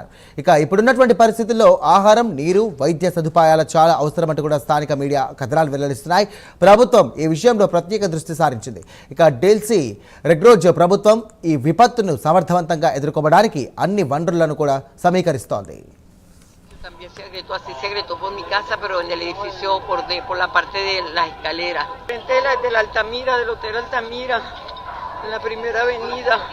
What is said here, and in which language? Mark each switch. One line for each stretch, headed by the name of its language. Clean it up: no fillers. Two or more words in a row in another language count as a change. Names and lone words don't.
Telugu: ఇప్పుడున్నటువంటి పరిస్థితుల్లో ఆహారం, నీరు, వైద్య సదుపాయాలు చాలా అవసరమంటూ కూడా స్థానిక మీడియా కథనాలు వెల్లడిస్తున్నాయి. ప్రభుత్వం ఈ విషయంలో ప్రత్యేక దృష్టి సారించింది. డోల్సీ రొడ్రిగెజ్ ప్రభుత్వం ఈ విపత్తును సమర్థవంతంగా ఎదుర్కోవడానికి అన్ని వనరులను కూడా సమీకరిస్తోంది.
Spanish: También se agrietó, así se agrietó por mi casa, pero en el edificio por la parte de las escaleras. Frente de la Altamira, del Hotel Altamira, en la primera avenida.